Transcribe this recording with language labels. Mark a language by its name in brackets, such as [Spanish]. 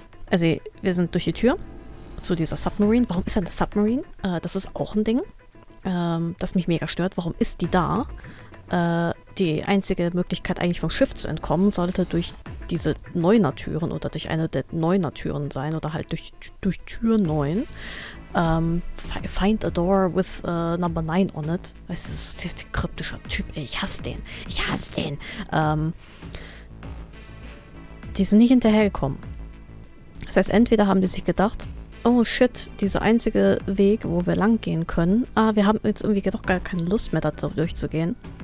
[German] Also, wir sind durch die Tür zu dieser Submarine. Warum ist da eine Submarine? Das ist auch ein Ding, das mich mega stört. Warum ist die da? Die einzige Möglichkeit, eigentlich vom Schiff zu entkommen, sollte durch diese Neuner-Türen oder durch eine der Neuner-Türen sein oder halt durch Tür 9. [English] Find a door with number 9 on it. [German] Das ist ein kryptischer Typ, ey. Ich hasse den. Ich hasse den. Die sind nicht hinterhergekommen. Das heißt, entweder haben die sich gedacht, oh shit, dieser einzige Weg, wo wir lang gehen können, wir haben jetzt irgendwie doch gar keine Lust mehr, da durchzugehen.